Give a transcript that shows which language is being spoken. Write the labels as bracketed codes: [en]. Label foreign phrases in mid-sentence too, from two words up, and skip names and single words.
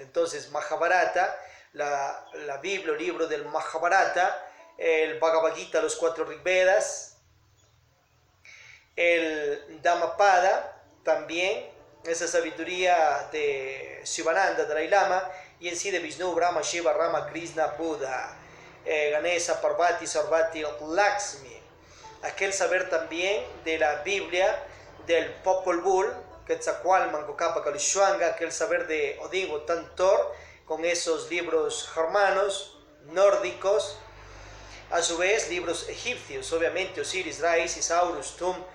[es] Entonces, Mahabharata, la Biblia, el libro del Mahabharata, el Bhagavad Gita, los 4 Rigvedas, el Dhammapada, también esa sabiduría de Sivananda, Dalai Lama, y en sí de Vishnu, Brahma, Shiva, Rama, Krishna, Buda, Ganesha, Parvati, Sarvati, Lakshmi. aquel saber también de la Biblia, del Popol Vuh, Quetzalcoatl, Capa, Calushuanga, aquel saber de Odigo Tantor, con esos libros germanos, nórdicos, a su vez libros egipcios, obviamente Osiris, Ra, Isis, Horus, Tum,